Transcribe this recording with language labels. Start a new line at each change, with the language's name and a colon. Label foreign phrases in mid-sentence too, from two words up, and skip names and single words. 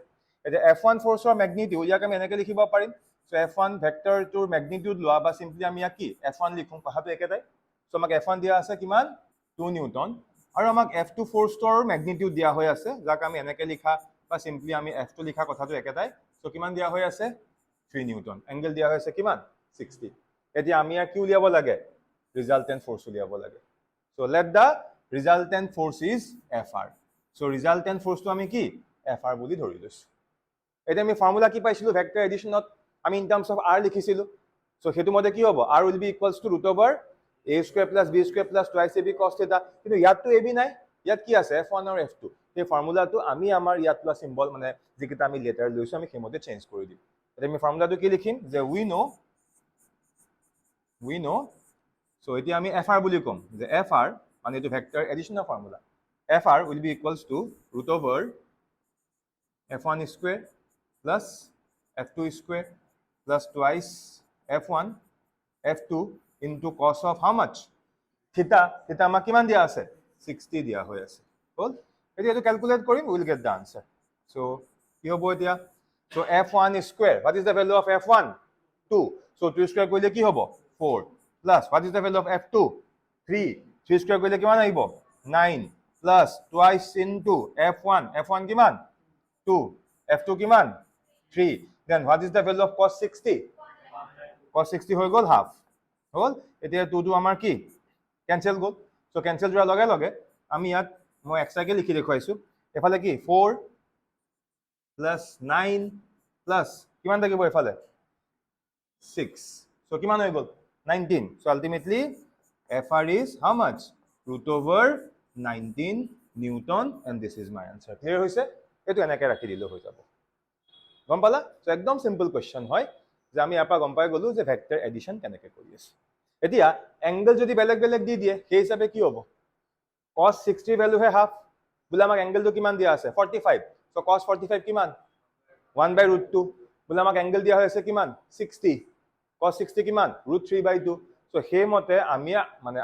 Assamese: এতিয়া F1
English: forceৰ magnitude
Assamese: ইয়াক আমি এনেকৈ লিখিব পাৰিম, সো F1
English: vectorটোৰ magnitude
Assamese: লোৱা বা সিম্পলি আমি ইয়াক কি F1 লিখোঁ, কথাটো একেটাই। সো আমাক F1 দিয়া আছে কিমান 2 নিউটন আৰু আমাক F2
English: forceৰ magnitude
Assamese: দিয়া হৈ আছে, যাক আমি এনেকৈ লিখা বা সিম্পলি আমি F2 লিখা কথাটো একেটাই। সো কিমান দিয়া হৈ আছে 3 নিউটন, এংগেল দিয়া হৈ আছে কিমান 60। এতিয়া আমি ইয়াক কি উলিয়াব লাগে
English: resultant force
Assamese: উলিয়াব লাগে
English: so let the resultant force is fr so resultant force to
Assamese: আমি কি fr বুলি ধৰি লৈছো এটা আমি ফৰ্মুলা কি পাইছিলো
English: vector additionত
Assamese: আমি
English: in terms of r
Assamese: লিখিছিলো so হেতু মতে কি হ'ব
English: r will be equals to root over a square plus b square plus twice ab cos theta
Assamese: কিন্তু ইয়াতটো ab নাই ইয়াত কি আছে f1 আৰু f2 এই ফৰ্মুলাটো আমি আমাৰ ইয়াত
English: plus symbol
Assamese: মানে যেকিটা আমি লেটাৰ লৈছো আমি হেমতে চেঞ্জ কৰি দিম এটা আমি ফৰ্মুলাটো কি লিখিম যে we
English: know so
Assamese: এতিয়া আমি fr বুলি কম যে fr মানে এটো
English: vector additionৰ
Assamese: ফৰ্মুলা
English: fr will be equals to root over f1 square plus f2 square plus twice f1 f2 into cos of how much theta theta
Assamese: আমাক কিমান দিয়া আছে 60 দিয়া হৈ আছে হল এতিয়া এটো ক্যালকুলেট কৰিম
English: we will get the answer so
Assamese: কি হ'ব এতিয়া
English: so f1 square what is the value of f1 2 so 2 square
Assamese: কৰিলে কি হ'ব
English: 4 plus what is the value of f2 3 3 square
Assamese: কৰিলে কিমান আহিব
English: 9 plus twice into f1
Assamese: কিমান 2 f2 কিমান 3
English: then what is the value of cos 60 cos 60
Assamese: হৈ গল half হল এতিয়া 2 টো আমাৰ কি ক্যান্সেল গল সো ক্যান্সেল যোৱাৰ লগে লগে আমি ইয়াত মই এক্সট্ৰাকে লিখি দেখুৱাইছো এফালে কি 4
English: plus 9 plus
Assamese: কিমান থাকিব এফালে 6 so কিমান হৈ গল 19
English: so ultimately fr is how much root over 19 newton and this is my answer clear
Assamese: হৈছে এটো এনেকৈ ৰাখি দিলে হৈ যাব গম পালা সো একদম সিম্পল কোৱেশ্চন হয় যে আমি আপা গম পাই গলো যে
English: vector addition
Assamese: কেনেকৈ কৰি আছে এতিয়া এংগল যদি বেলেগ বেলেগ দি দিয়ে সেই হিচাপে কি হ'ব cos 60 ভ্যালু হে হাফ বুলে আমাক এংগলটো কিমান দিয়া আছে 45 সো cos 45 কিমান 1/√2 বুলে আমাক এংগল দিয়া হৈছে কিমান 60 cos 60 কিমান √3/2 সো সেই মতে আমি মানে